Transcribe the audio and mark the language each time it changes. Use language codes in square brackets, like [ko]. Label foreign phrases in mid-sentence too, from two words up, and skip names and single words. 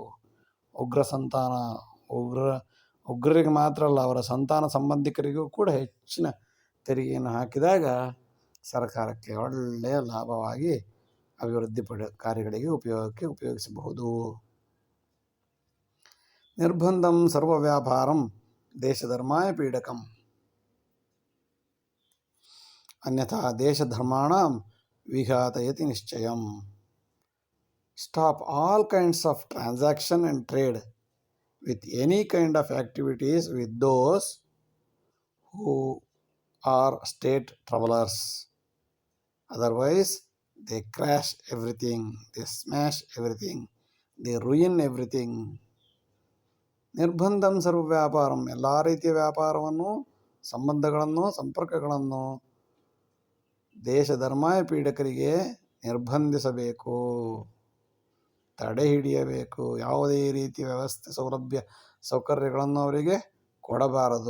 [kn] ಉಗ್ರ ಸಂತಾನ, ಉಗ್ರರಿಗೆ ಮಾತ್ರ ಅಲ್ಲ, ಅವರ ಸಂತಾನ ಸಂಬಂಧಿಕರಿಗೂ ಕೂಡ ಹೆಚ್ಚಿನ ತೆರಿಗೆಯನ್ನು ಹಾಕಿದಾಗ ಸರ್ಕಾರಕ್ಕೆ ಒಳ್ಳೆಯ ಲಾಭವಾಗಿ ಅಭಿವೃದ್ಧಿ ಕಾರ್ಯಗಳಿಗೆ ಉಪಯೋಗಿಸಬಹುದು. [sa] ನಿರ್ಬಂಧಂ ಸರ್ವ ವ್ಯಾಪಾರಂ ದೇಶಧರ್ಮಾಯ ಪೀಡಕಂ ಅನ್ಯಥಾ ದೇಶಧರ್ಮಾಣಂ ವಿಘಾತಯತಿ ನಿಶ್ಚಯಂ. [en] Stop all kinds of transaction and trade with any kind of activities with those who are state troublers. Otherwise, they crash everything, they smash everything, they ruin everything. [sa] ನಿರ್ಬಂಧಂ ಸರ್ವ ವ್ಯಾಪಾರಂ, [kn] ಎಲ್ಲ ರೀತಿಯ ವ್ಯಾಪಾರವನ್ನು, ಸಂಬಂಧಗಳನ್ನು, ಸಂಪರ್ಕಗಳನ್ನು ದೇಶಧರ್ಮಾಯ ಪೀಡಕರಿಗೆ ನಿರ್ಬಂಧಿಸಬೇಕು, ತಡೆ ಹಿಡಿಯಬೇಕು. ಯಾವುದೇ ರೀತಿಯ ವ್ಯವಸ್ಥೆ, ಸೌಲಭ್ಯ, ಸೌಕರ್ಯಗಳನ್ನು ಅವರಿಗೆ ಕೊಡಬಾರದು.